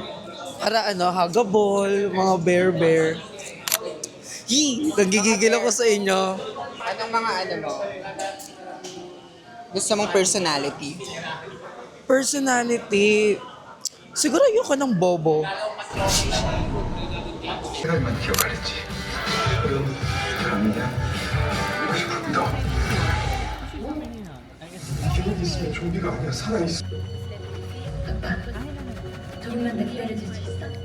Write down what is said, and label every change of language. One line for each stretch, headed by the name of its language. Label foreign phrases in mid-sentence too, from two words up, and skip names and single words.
Filipino: Para huggable, mga bear. Nagigigil ako sa inyo. Anong mga mo? Gusto mong personality? Personality, siguro ayoko ng bobo.
Korean: 시간만 기억하랬지. 그럼 감이냐? 보고 싶었다. 이제만 있으면 좀비가 아니야, 살아있어. 조금만 더 기다려줄 수 있어?